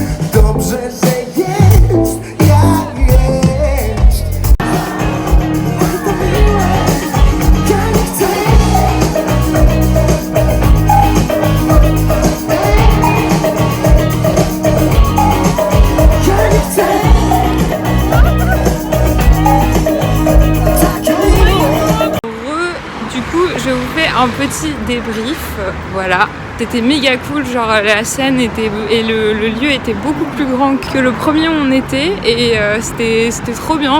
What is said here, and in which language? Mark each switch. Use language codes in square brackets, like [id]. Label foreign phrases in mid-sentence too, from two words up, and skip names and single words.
[pl] Dobrze, że jest jak jest. Ja nie chcę. Ja nie chcę. [fr] Du coup, je vous fais un petit débrief. Voilà. C'était méga cool, genre la scène était et le lieu était beaucoup plus grand que le premier où on était et c'était trop bien.